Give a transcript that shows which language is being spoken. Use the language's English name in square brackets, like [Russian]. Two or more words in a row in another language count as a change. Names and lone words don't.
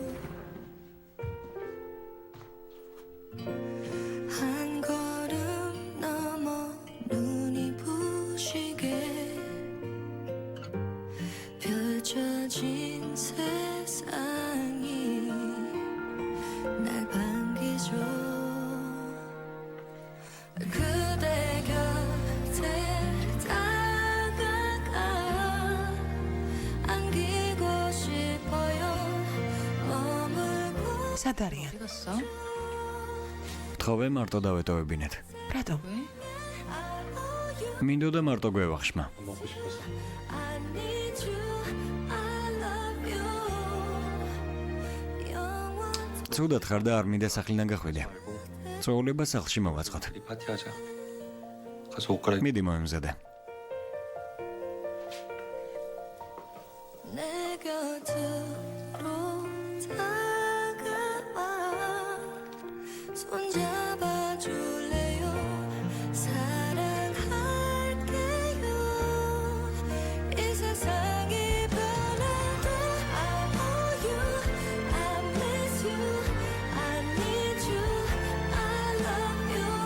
[Korean] 한 걸음 넘어 눈이 부시게 펼쳐진 세상이 날 반기죠. 그대 곁에 다가가 안기고 싶어요. 머물고 [Georgian] სად არიან? [Korean] 갔어? [Georgian] თხოვე მარტო დავეტოვებინეთ. რატომ? მინდოდა მარტო გვევახშმა. [Korean] 먹고 싶어서. [English] I need you, I love you. [Korean] 영원 [Georgian] ცუდად ხარ და არ მინდა სახლიდან გახვიდე. [Korean] 말고 [Georgian] წვეულება სახლში მოვაწყოთ. [Korean] 우리 파티하자. 가서 옷 갈아입. [Georgian] მიდი მოემზადე. [Korean] 내 곁으로 다가와 손잡아 줄래요. 사랑할게요. 이 세상이 변해도 [English] I owe you, I miss you, I need you, I love you.